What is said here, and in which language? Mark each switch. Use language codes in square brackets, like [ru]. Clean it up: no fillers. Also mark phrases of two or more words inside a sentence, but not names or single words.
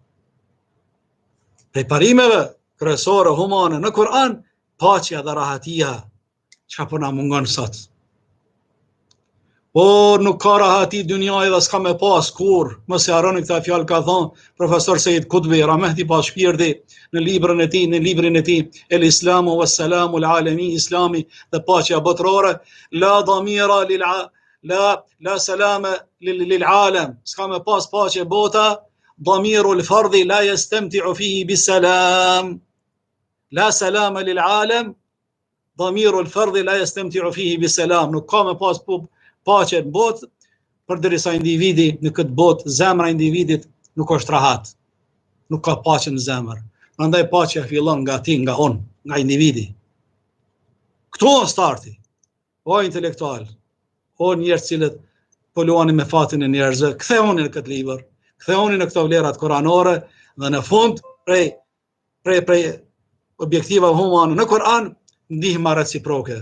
[sq] Prej parimeve kryesore humane në Kur'an, paqja dhe rahatia, çka po na mungon sot. Po nuk ka rahati dunjaj dhe s'ka me pas kur. Mos e harroni këtë fjalë ka thënë profesor Sejid Kutbi, rahmeti pa shpirti, në librin e tij [ar] الإسلام والسلام العالمي, [sq] Islami dhe paqja botërore, [ar] لا ضمير لا سلام للعالم. [sq] S'ka me pas paqe bota, [ar] ضمير الفرد لا يستمتع فيه بالسلام. لا سلام للعالم، ضمير الفرد لا يستمتع فيه بالسلام. [sq] Nuk ka me pas paqe në botë, përderisa individi në këtë botë, zemra e individit nuk është rahat. Nuk ka paqe në zemër. Prandaj paqja fillon nga ti, nga unë, nga individi. Këtu është starti. O intelektual, o njerëz cilët po luani me fatin e njerëzve, ktheuni në këtë libër, ktheuni në këto vlerat kuranore dhe në fund prej objektivave humane në Kur'an, ndihma reciproke.